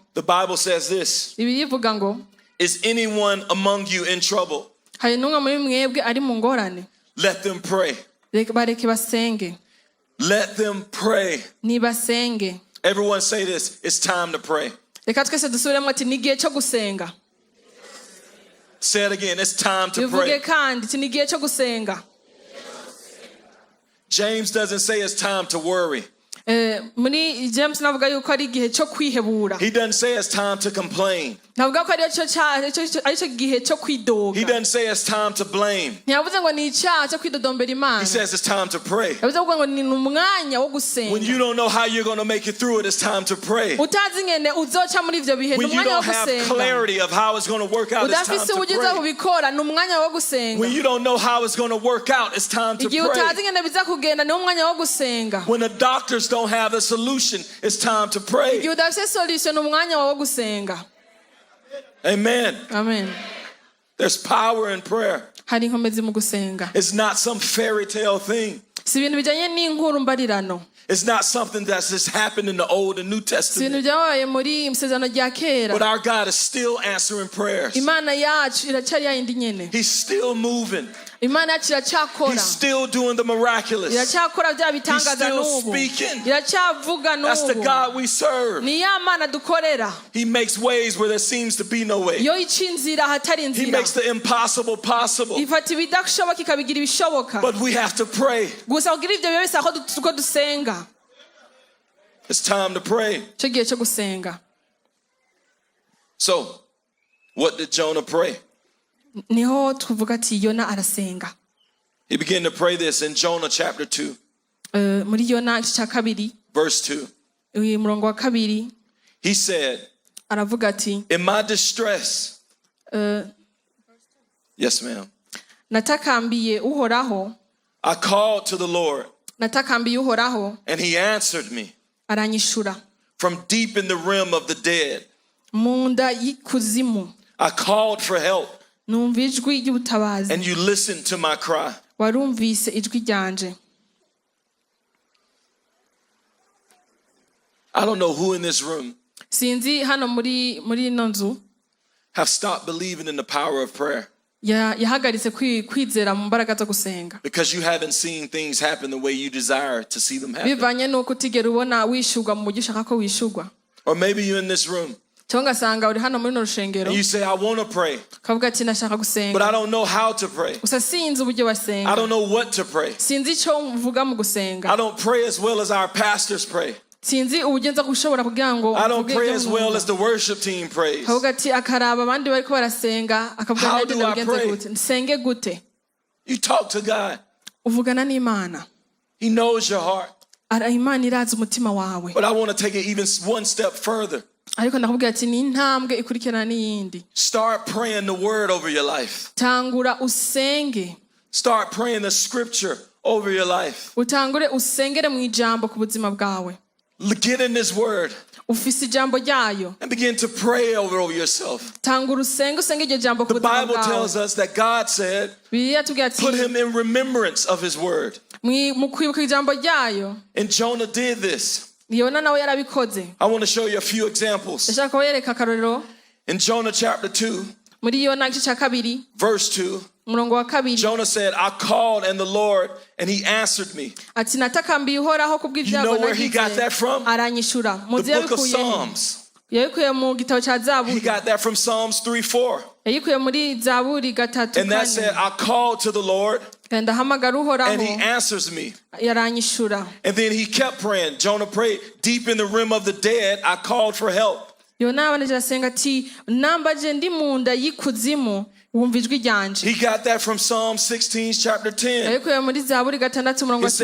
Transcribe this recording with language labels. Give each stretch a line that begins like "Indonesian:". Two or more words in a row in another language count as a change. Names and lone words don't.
English: the Bible says this,
Rundi: Bibiliya ivuga ngo
English: is anyone among you in trouble?
Rundi: hari n'umwe muri mwebwe ari mu ngorane,
English: let them pray.
Rundi: bareke basenge.
English: Let them pray.
Rundi: Nibasenge.
English: Everyone say this, it's time to pray.
Rundi: Reka twese dusubiremo ati ni igihe cyo gusenga.
English: Say it again, it's time to pray.
Rundi: Bivuge kandi ati ni igihe cyo gusenga.
English: James doesn't say it's time to worry.
Rundi: Muri James navuga yuko ari igihe cyo kwihebura.
English: He doesn't say it's time to complain.
Rundi: Navuga ko ari cyo gihe cyo kwidoga.
English: He doesn't say it's time to blame.
Rundi: Ntiyavuze ngo ni icyaha cyo kwidodombera Imana.
English: He says it's time to pray.
Rundi: Yavuze ngo ni umwanya wo gusenga.
English: When you don't know how you're going to make it through it, it's time to pray.
Rundi: Utazi ngene uzoca muri ivyo bihe, ni
English: When you
Rundi: umwanya wo
English: don't have
Rundi: gusenga.
English: clarity of how it's going to work out, it's time
Rundi: Udafise
English: to
Rundi: ubugiza
English: pray.
Rundi: kubikora, ni umwanya wo gusenga.
English: When you don't know how it's going to work out, it's time to
Rundi: Igihe utazi
English: pray.
Rundi: ngene biza kugenda, ni umwanya wo gusenga.
English: When the doctors don't have a solution, it's time to pray.
Rundi: Igihe udafise solution, ni umwanya wo gusenga.
English: Amen.
Rundi: Amen.
English: There's power in prayer.
Rundi: Hari inkomezi mu gusenga.
English: It's not some fairy tale thing.
Rundi: Si ibintu bijanye n'inkuru mbarirano.
English: It's not something that's just happened in the Old and New
Rundi: Si ibintu
English: Testament.
Rundi: byabaye muri isezerano rya kera.
English: But our God is still answering prayers.
Rundi: Imana yacu iracyari yayindi nyene.
English: He's still moving.
Rundi: Imana yacu iracyakora.
English: He's still doing the miraculous.
Rundi: Iracyakora bya bitangaza
English: still
Rundi: n'ubu.
English: speaking.
Rundi: Iracyavuga
English: That's the
Rundi: n'ubu.
English: God we serve.
Rundi: Ni ya Mana dukorera.
English: He makes ways where there seems to be no way.
Rundi: Yo ica inzira hatari
English: He
Rundi: inzira.
English: makes the impossible possible.
Rundi: Ifata ibidashoboka ikabigira ibishoboka.
English: But we have to pray.
Rundi: Gusa kugira ivyo bibe bisa ko dusenga.
English: It's time to pray.
Rundi: Cyo gihe cyo gusenga.
English: So, what did Jonah pray?
Rundi: Niho tuvuga ati Yona arasenga.
English: He began to pray this in Jonah chapter 2,
Rundi: Muri Yona cya kabiri,
English: verse 2.
Rundi: murongo wa kabiri.
English: He said,
Rundi: aravuga ati
English: in my distress. Yes, ma'am.
Rundi: natakambiye uhoraho.
English: I called to the Lord.
Rundi: natakambiye uhoraho.
English: And he answered me.
Rundi: aranyishura.
English: From deep in the realm of the dead.
Rundi: munda y'ikuzimu.
English: I called for help.
Rundi: numva ijwi ry'ubutabazi.
English: And you listened to my cry.
Rundi: warumvise ijwi ryanje.
English: I don't know who in this room
Rundi: sinzi hano muri ino nzu
English: have stopped believing in the power of prayer.
Rundi: yahagaritse kwizera mu mbaraga zo gusenga.
English: Because you haven't seen things happen the way you desire to see them happen.
Rundi: bivanye nuko utigera ubona wishurwa mu buryo ushaka ko wishurwa.
English: Or maybe you're in this room.
Rundi: cyangwa ugasanga uri hano muri no rushengero.
English: And you say, I want to pray.
Rundi: kavuga ati nashaka gusenga.
English: But I don't know how to pray.
Rundi: gusa sinzi uburyo basenga.
English: I don't know what to pray.
Rundi: sinzi icyo mvuga mu gusenga.
English: I don't pray as well as our pastors pray.
Rundi: sinzi uburyo nza gushobora kugira ngo
English: I don't pray as well as the worship team prays.
Rundi: kavuga ati akaraba abandi bariko barasenga akavuga
English: How
Rundi: ngo
English: do I
Rundi: ngenze
English: pray?
Rundi: gute nsenge gute.
English: You talk to God.
Rundi: uvugana n'Imana.
English: He knows your heart.
Rundi: Imana irazi umutima wawe.
English: But I want to take it even one step further.
Rundi: ariko ndakubwira ati ni intambwe ikurikirana n'iyindi.
English: Start praying the word over your life.
Rundi: tangura usenge.
English: Start praying the scripture over your life.
Rundi: utangure usengere mu ijambo ku buzima bwawe.
English: Get in this word.
Rundi: ufise ijambo ryayo.
English: And begin to pray over yourself.
Rundi: tangura usenge iryo jambo ku
English: The
Rundi: buzima
English: Bible
Rundi: bwawe.
English: tells us that God said,
Rundi: Bibiliya tubwira ati
English: put him in remembrance of his word.
Rundi: mu kwibuka ijambo ryayo.
English: And Jonah did this.
Rundi: Yona nawe yarabikoze.
English: I want to show you a few examples.
Rundi: ndashaka kubereka akarorero.
English: In Jonah chapter 2,
Rundi: muri Yona igice cya 2
English: verse 2,
Rundi: umurongo wa 2.
English: Jonah said, I called and the Lord, and he answered me.
Rundi: ati natakambiye uhoraho kubw'ibyago
English: You know where he got that from?
Rundi: aranyishura.
English: The book of Psalms.
Rundi: yabikuye mu gitabo cya
English: He
Rundi: Zaburi.
English: got that from Psalms 3:4.
Rundi: yabikuye muri Zaburi 3:4.
English: And that said, I called to the Lord,
Rundi: ndahamagara uhoraho
English: and he answers me.
Rundi: yaranyishura.
English: And then he kept praying. Jonah prayed, deep in the realm of the dead, I called for help.
Rundi: Yona abanje asenga ati nambaje ndi mu nda y'ikuzimu wumva ijwi ryanje.
English: He got that from Psalm 16, chapter 10.
Rundi: yabikuye muri Zaburi 6 umurongo wa